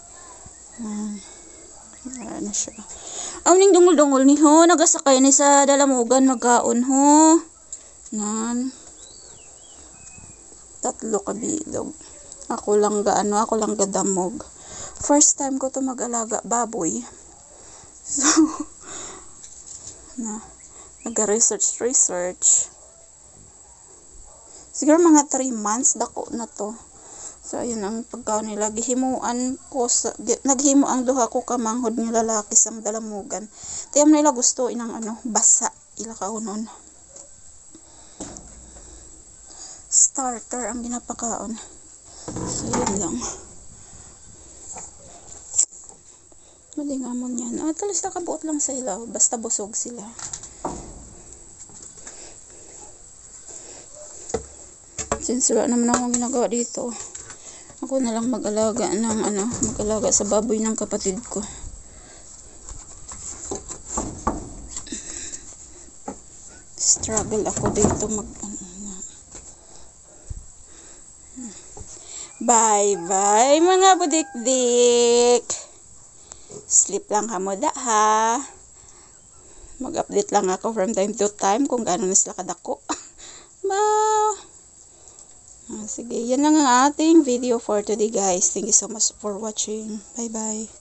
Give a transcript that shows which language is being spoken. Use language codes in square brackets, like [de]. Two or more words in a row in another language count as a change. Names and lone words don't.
[tl] Wala na siya. [hil] Ning dungol-dungol ni ho, nagasakay ni sa dalamugan magkaon ho. Nan. 3 kabilog. Ako lang gadamog. [en] First time [tl] ko to mag-alaga baboy. So, nag-research. Siguro mga 3 months dako na to. So, ayun ang pagkaon nila. [hil] Naghimo ang duha ko kamanghod nga lalaki sang dalamugan. Tiyam nila gusto inang basa. Ila kaunon. Starter ang ginapakaon. [en] So, [tl] yun lang. Malingamon yan. [hil] Talis nakabuot lang sa ilaw. [tl] Basta busog sila. Since wala naman akong ginagawa dito, ako na lang mag-alaga sa baboy ng kapatid ko. [en] Struggle ako dito Bye mga budikdik. [hil] Sleep lang kamo ha. [tl] Mag-update lang ako [en] from time to time [tl] kung gaano na sila kadako. Sige, yan lang ang ating video [en] for today guys. Thank you so much for watching. Bye bye.